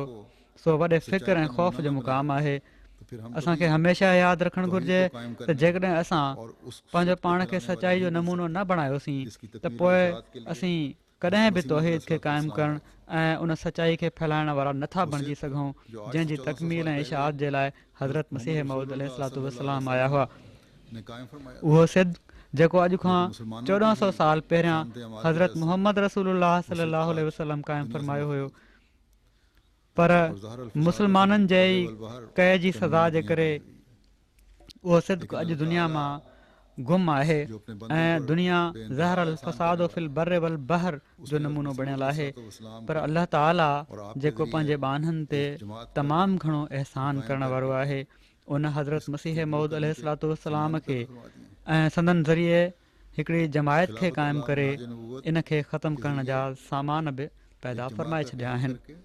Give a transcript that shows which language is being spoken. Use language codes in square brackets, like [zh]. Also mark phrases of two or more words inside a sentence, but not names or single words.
[sd] सो वॾे फ़िक्र ऐं ख़ौफ़ जो मुक़ाम आहे। असांखे हमेशह यादि रखणु घुरिजे त जेकॾहिं असां पंहिंजो पाण खे सचाई जो नमूनो न बणायोसीं त पोइ असीं कॾहिं बि तौहीद खे क़ाइमु करणु ऐं उन सचाई खे फैलाइण वारा नथा बणिजी सघूं जंहिंजी तकमील ऐं इशाअत जे लाइ हज़रत मसीह मऊद [ar] عليه الصلاة والسلام [sd] आया हुआ। उहो सिद्ध जेको अॼु खां 1400 साल पहिरियां हज़रत मुहम्मद रसूलुल्लाह [ar] صلى الله عليه وسلم [sd] क़ाइमु फ़रमायो हुयो, पर मुस्लमाननि जे कए जी सज़ा जे करे उहो सिद्क अॼु दुनिया मां गुम आहे ऐं दुनिया [ar] ظهر الفساد في البر والبحر [sd] जो नमूनो बणियलु आहे। पर अलाह ताला जेको पंहिंजे बाननि ते तमामु घणो अहसान करण वारो आहे, उन हज़रत मसीह मऊद [ar] عليه الصلاة والسلام [sd] खे ऐं संदन ज़रिए हिकिड़ी जमायत खे क़ाइमु करे इन खे ख़तमु करण जा सामान बि पैदा फ़रमाए छॾिया आहिनि।